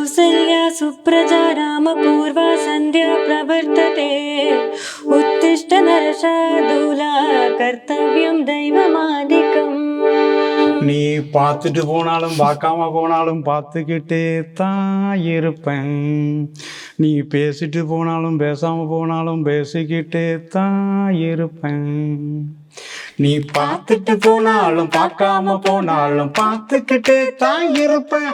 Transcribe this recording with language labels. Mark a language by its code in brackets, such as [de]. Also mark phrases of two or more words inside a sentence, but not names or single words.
[sa] कौसल्या सुप्रजा रामपूर्वा सन्ध्या प्रवर्तते उत्तिष्ठ नरशार्दूला कर्तव्यं दैवमादिकम् [ta] நீ பார்த்துட்டு போனாலும் பார்க்காம போனாலும் பார்த்துக்கிட்டே தான் இருப்பேன். நீ பேசிட்டு போனாலும் பேசாம போனாலும் பேசிக்கிட்டே தான் இருப்பேன். நீ பார்த்துட்டு போனாலும் பார்க்காம போனாலும் பார்த்துக்கிட்டே தான் இருப்பேன்.